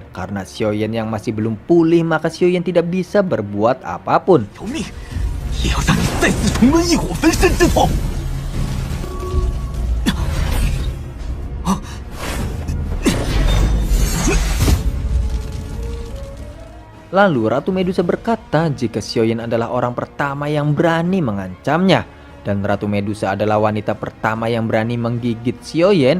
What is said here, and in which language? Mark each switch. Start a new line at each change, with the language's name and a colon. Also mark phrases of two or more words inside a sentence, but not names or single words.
Indonesian: Karena Xiaoyan yang masih belum pulih, maka Xiaoyan tidak bisa berbuat apapun.
Chinese: 有命，也要让你再次重温异火焚身之痛！
Indonesian: Lalu Ratu Medusa berkata jika Xiaoyan adalah orang pertama yang berani mengancamnya. Dan Ratu Medusa adalah wanita pertama yang berani menggigit Xiaoyan.